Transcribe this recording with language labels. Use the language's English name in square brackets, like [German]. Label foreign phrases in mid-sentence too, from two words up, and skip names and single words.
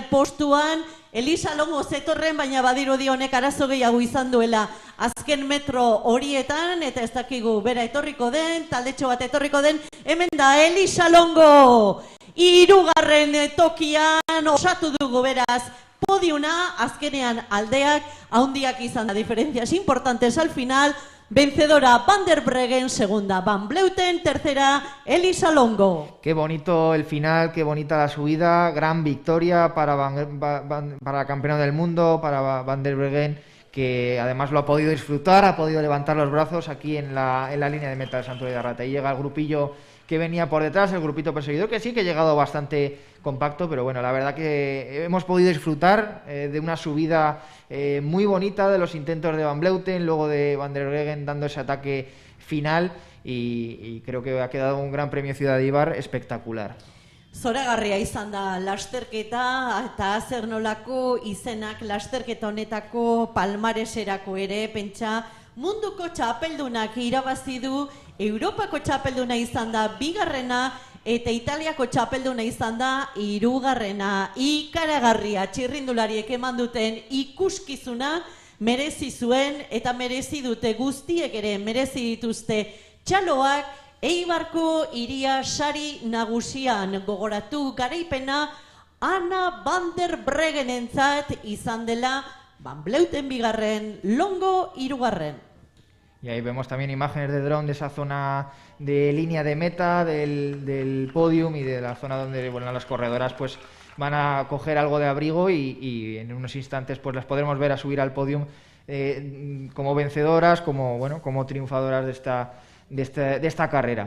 [Basque] postuan, Elisa Longo zetorren, baina badirudi honek arazo gehiago izan duela azken metro horietan, eta ez dakigu bera etorriko den, taldetxo bat etorriko den, hemen da Elisa Longo, 3. tokian osatu dugu beraz, podiuna, azkenean aldeak, haundiak izan da, [Spanish] diferencias importantes al final, Vencedora Van der Breggen, segunda Van Vleuten, tercera Elisa Longo. Qué bonito el final, qué bonita la subida, gran victoria para la campeona del mundo, para Van der Breggen, que además lo ha podido disfrutar, ha podido levantar los brazos aquí en la línea de meta de Santuario de Arrate. Ahí llega el grupillo que venía por detrás, el grupito perseguidor, que sí que ha llegado bastante compacto, pero bueno, la verdad que hemos podido disfrutar de una subida muy bonita, de los intentos de Van Vleuten, luego de Van der Breggen dando ese ataque final, y creo que ha quedado un gran premio Ciudad de Eibar espectacular. [Basque] Zoragarria izan da lasterketa, eta zer nolako izenak lasterketa honetako palmareserako ere, pentsa munduko txapeldunak irabazi du, Europako txapelduna izan da bigarrena, eta Italiako txapelduna izan da hirugarrena. Ikaragarria txirrindulariek eman duten ikuskizuna merezi zuen, eta merezi dute guztiek ere merezi dituzte txaloak. Eibarko hiria sari nagusian gogoratu garaipena Ana Van der Breggenentzat izan dela, Van Vleuten bigarren, Longo hirugarren. [Spanish] Y ahí vemos también imágenes de dron de esa zona de línea de meta, del podium y de la zona donde las corredoras pues van a coger algo de abrigo y en unos instantes pues las podremos ver a subir al podium como vencedoras, como triunfadoras de esta carrera.